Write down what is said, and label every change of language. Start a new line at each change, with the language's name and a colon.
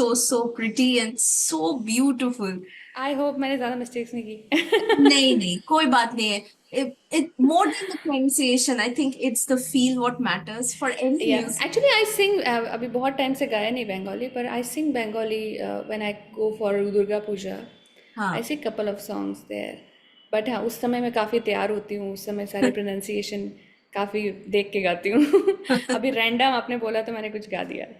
English: So pretty and so beautiful. I hope
Hindi: मैंने ज़्यादा mistakes नहीं की। नहीं नहीं, कोई बात नहीं है।
English: it more than the pronunciation, I think it's the feel what matters for any या music. Actually I sing,
Hindi: अभी बहुत टाइम से गाया नहीं बंगाली, पर
English: I sing Bengali when I go for Durga Puja. I
Hindi: हाँ.
English: sing couple of songs there, but
Hindi: हाँ उस समय मैं काफ़ी तैयार होती हूँ, उस समय सारे प्रोनाउंसिएशन काफ़ी देख के गाती हूँ। अभी रैंडम आपने बोला तो मैंने कुछ गा दिया।